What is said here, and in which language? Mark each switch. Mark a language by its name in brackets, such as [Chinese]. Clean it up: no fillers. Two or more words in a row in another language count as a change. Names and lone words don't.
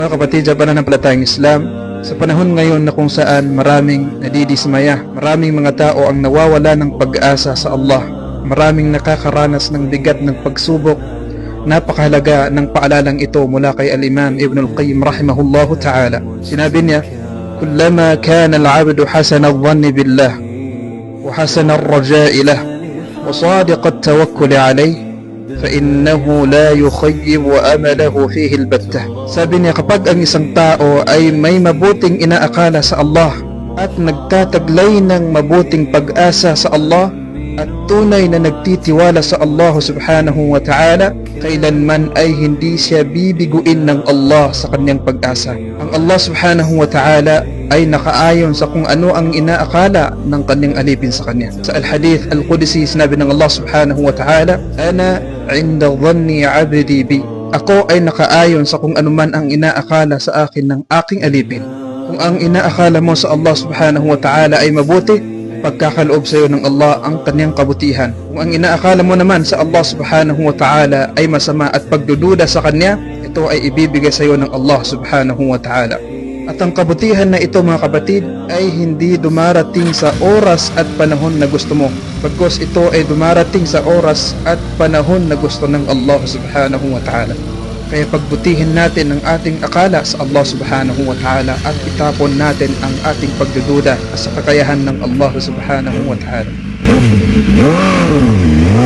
[Filipino] Mga kapatid sa pananampalatayang Islam, sa panahon ngayon na kung saan maraming nadidismaya, maraming mga tao ang nawawala ng pag-asa sa Allah, maraming nakakaranas ng bigat ng pagsubok, napakahalaga ng paalalang ito mula kay Al-Imam Ibn Al-Qayyim [Arabic] رحمه الله تعالى. [Filipino] Sinabi niya, [Arabic] "كلما كان العبد حسن الظن بالله وحسن الرجاء له وصادق التوكل عليه فإنه لا يخيب أمله فيه البتة." [Filipino] Sabi niya, kapag ang isang tao ay may mabuting inaakala sa Allah at nagtataglay ng mabuting pag-asa sa Allah at tunay na nagtitiwala sa Allah [Arabic] سبحانه وتعالى, [Filipino] kailanman ay hindi siya bibiguin ng Allah sa kanyang pag-asa. Ang Allah [Arabic] سبحانه وتعالى [Filipino] ay nakaayon sa kung ano ang inaakala ng kanyang alipin sa kanya. Sa Al-Hadith Al-Qudsi, sinabi ng Allah [Arabic] سبحانه وتعالى, "أنا عند ظن عبدي بي." [Filipino] Ako ay nakaayon sa kung anuman ang inaakala sa akin ng aking alipin. Kung ang inaakala mo sa Allah [Arabic] سبحانه وتعالى [Filipino] ay mabuti, pagkakaloob sa iyo ng Allah ang kanyang kabutihan. Kung ang inaakala mo naman sa Allah [Arabic] سبحانه وتعالى [Filipino] ay masama at pagdududa sa kanya, ito ay ibibigay sa iyo ng Allah [Arabic] سبحانه وتعالى. [Filipino] At ang kabutihan na ito, mga kapatid, ay hindi dumarating sa oras at panahon na gusto mo, bagkus ito ay dumarating sa oras at panahon na gusto ng Allah [Arabic] سبحانه وتعالى. [Filipino] Kaya pagbutihin natin ang ating akala sa Allah [Arabic] سبحانه وتعالى [Filipino] at itapon natin ang ating pagdududa sa kakayahan ng Allah [Arabic] سبحانه وتعالى.